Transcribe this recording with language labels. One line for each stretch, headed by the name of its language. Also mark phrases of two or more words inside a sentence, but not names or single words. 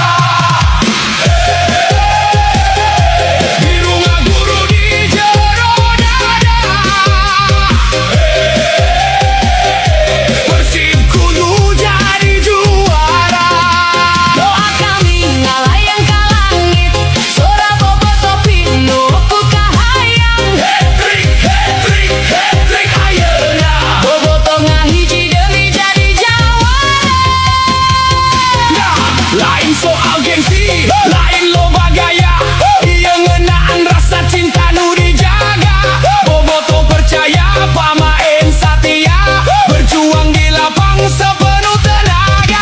Sundanese: Biru ngaguru di jero dada. Persib kudu jadi juara. Doa kami ngalayang ka langit, sora bobotoh pinuh ku kahayang. Hat-trick, hat-trick, hat-trick ayeuna. Bobotoh ngahiji demi jadi jawara. Nah, lain soal gengsi, lain loba gaya, ieu ngeunaan rasa cinta nu dijaga. Bobotoh percaya pamain satia, berjuang di lapang
Indonesian: sepenuh tenaga.